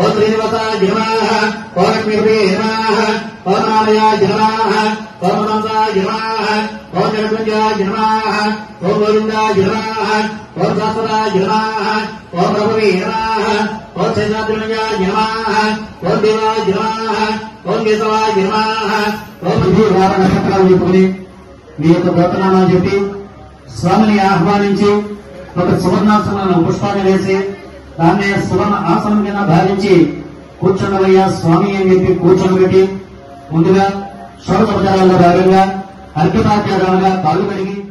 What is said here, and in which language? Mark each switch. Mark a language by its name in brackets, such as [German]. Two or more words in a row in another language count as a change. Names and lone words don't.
[Sanskrit] ओम श्रीनिवासाय नमः, ओम लक्ष्मीपते नमः, ओम नारायणाय नमः, ओम नमसाय नमः, ओम जगन्नाथाय नमः, ओम गोविंदाय नमः, ओम शाश्वताय नमः, ओम प्रभवे नमः, ओं शेषाद्रिमयाय नमः ओं देवाय नमः ओं केशवाय नमः [Telugu] ఓం వార నక్షత్రాలు చెప్పుకుని మీ యొక్క గోత్రనామాలు చెప్పి స్వామిని ఆహ్వానించి ఒక సువర్ణాసనాలను పుష్పాన్ని వేసి దాన్నే సువర్ణ ఆసనం కింద భావించి కూర్చుండవయ్యా స్వామి అని చెప్పి కూర్చోబెట్టి ముందుగా షోడశోపచారాల్లో భాగంగా అర్ఘ్యపాత్యాలుగా కాళ్ళు కడిగి